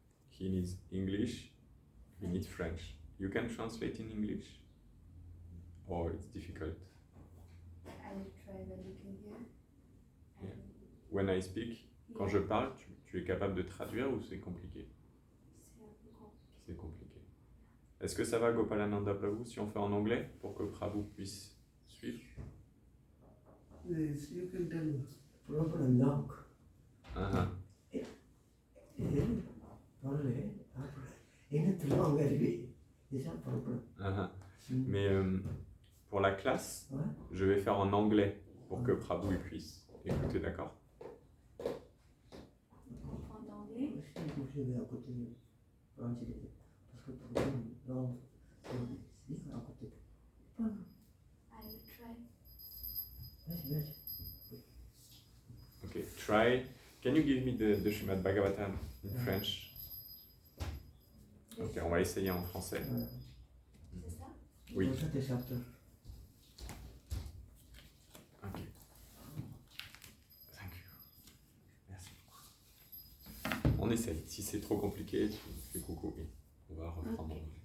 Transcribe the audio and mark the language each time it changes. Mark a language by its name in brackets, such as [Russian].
[English] He needs English, he needs French. You can translate in English? Or it's difficult? I will try when you can hear. Yeah. When I speak, [French] quand je parle, tu es capable de traduire ou c'est compliqué? C'est compliqué. Est-ce que ça va Gopalananda Prabhu si on fait en anglais pour que Prabhu puisse suivre? [English] Yes, you can tell me. Problem long. Uh-huh. [French] Parler, [English] anything long already. [French] C'est ça le problème. Uh-huh. Mais pour la classe, Ouais. je vais faire en anglais pour que Prabhu il puisse écouter, d'accord? En anglais. Je vais à côté français. Parce que le problème long, c'est à côté. [English] I will try. [French] Vas-y. [English] Okay, try. Can you give me the Srimad Bhagavatam in French? [French] Ok, on va essayer en français. C'est ça? Oui. Ça, tes chapters. [English] Ok. Thank you. [French] Merci beaucoup. On essaye. Si c'est trop compliqué, tu fais coucou. Oui. On va reprendre.